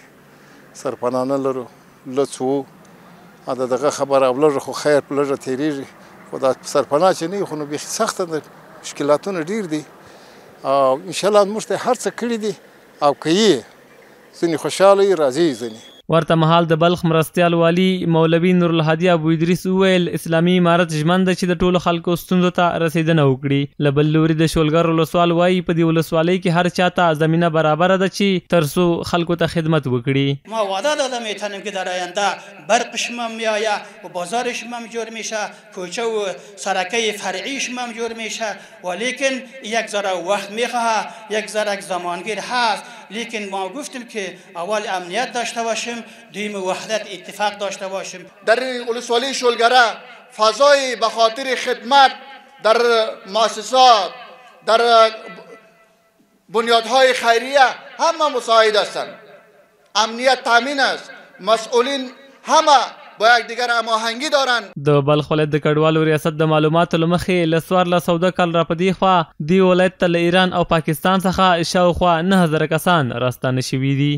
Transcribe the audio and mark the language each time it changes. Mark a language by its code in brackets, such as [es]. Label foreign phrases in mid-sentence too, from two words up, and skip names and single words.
[ps] سرپناه نه لرو، لڅ وو، دا دغه خبره او لږه خو خیر په لږه تېرېږي، خو دا سرپناه چې نه وي خو نو بیخي سخته ده، مشکلاتونه ډېر دي او انشاءالله موږ ته هر څه کړي دي او که یې ځینې خوشحاله یي راځي ځینې. ورته مهال د بلخ مرستیال والي مولوي نورالهادي ابو ادریس وویل اسلامي امارت ژمن ده چې د ټولو خلکو ستونزو ته رسیدنه وکړي. له بل لوري د شولګر ولسوال وایي په دې ولسوالۍ کې هر چاته زمینه برابره ده چې تر څو خلکو ته خدمت وکړي. [fa] ما وعده داده میتونیم که در آینده برقش هم میآید و بازارش هم جور میشه، کوچه و سرکه فرعیش هم جور میشه، ولیکن یک ذره وقت میخواه، یک ذره زمانگیر هست. لیکن ما گفتیم که اول امنیت داشته باشیم، دویم وحدت اتفاق داشته باشیم. در ولسوالی شولگره فضای به خاطر خدمت در مؤسسات، در بنیادهای خیریه همه مساعد هستند. امنیت تامین است، مسئولین همه با یکدیگر هماهنگی دارند. [ps] د بلخ ولایت د کډوالو ریاست د معلوماتو له مخې له 1400 کال را په دې خوا دې ولایت ته له ایران او پاکستان څخه شاوخوا 9000 کسان راستانه شوي دي.